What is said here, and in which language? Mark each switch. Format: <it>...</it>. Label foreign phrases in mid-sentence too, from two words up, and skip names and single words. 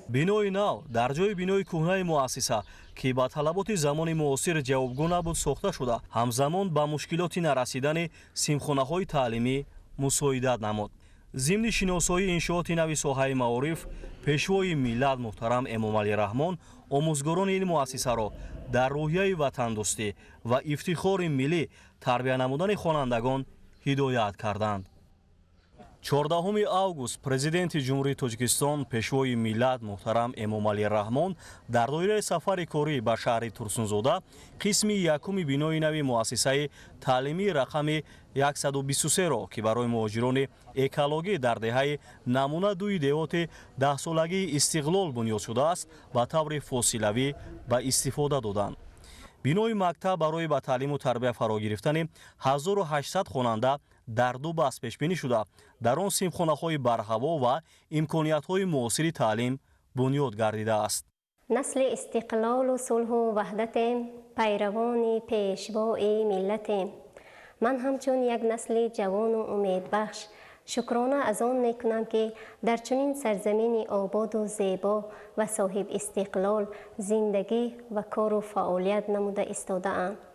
<tg>بینوی نو در جای بینوی کهنه مؤسسه که با طلبات زمان معاصر جوابگو نبود ساخته شده، همزمان با مشکلات نرسیدن سیمخانه‌های تعلیمی مساعدت نمود. ضمن شناسایی انشاءات نوی ساحه معارف، پیشوای ملت محترم امامعلی رحمان آموزگاران این مؤسسه را در روحیه وطندوستی و افتخار ملی تربیت نمودن خوانندگان هدایت کردند. 14 август президенти ҷумҳурии Тоҷикистон пешвои миллат муҳтарам Эмомалӣ Раҳмон дар доираи сафари корӣ ба шаҳри Турсунзода қисми якуми бинои нави муассисаи таълимии рақами 123-ро ки барои муҳоҷирони экологӣ дар деҳаи намуна дуи деҳоти 10-солагии Истиқлол бунёд шудааст ба таври фосилавӣ ба истифода доданд. бинои мактаб барои ба таълиму тарбия фаро гирифтани 1800 хонанда дар ду баҳс пешбинӣ шуда, дар он симхонаҳои барҳаво ва имкониятҳои муосири таълим бунёд гардидааст. نسل استقلال و صلح و وحدت پیروان پیشوای ملت. من همچون یک نسل جوان و امیدبخش شکرانه از آن میکنم که در چنین سرزمین آباد و زیبا و صاحب استقلال زندگی و کار و فعالیت نموده ایستاده‌ام.</tg>